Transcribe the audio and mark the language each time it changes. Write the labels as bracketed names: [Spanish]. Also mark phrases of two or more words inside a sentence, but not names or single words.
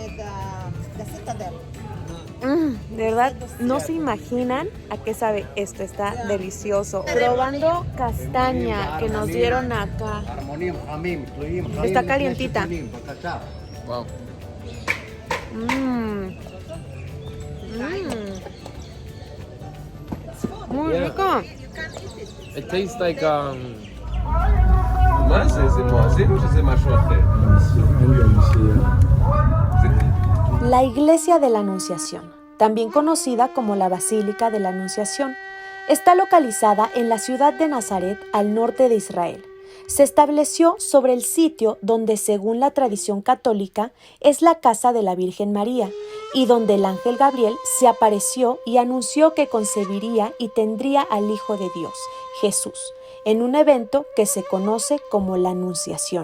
[Spanish] De verdad, no se imaginan a qué sabe esto, está delicioso. Probando castaña que nos dieron acá. Está calientita. Wow. Muy rico. [English] It tastes like [Hebrew] מה זה? זה מואזין או שזה משהו אחר? [Spanish] La Iglesia de la Anunciación, también conocida como la Basílica de la Anunciación, está localizada en la ciudad de Nazaret, al norte de Israel. Se estableció sobre el sitio donde, según la tradición católica, es la casa de la Virgen María, y donde el ángel Gabriel se apareció y anunció que concebiría y tendría al Hijo de Dios, Jesús, en un evento que se conoce como la Anunciación.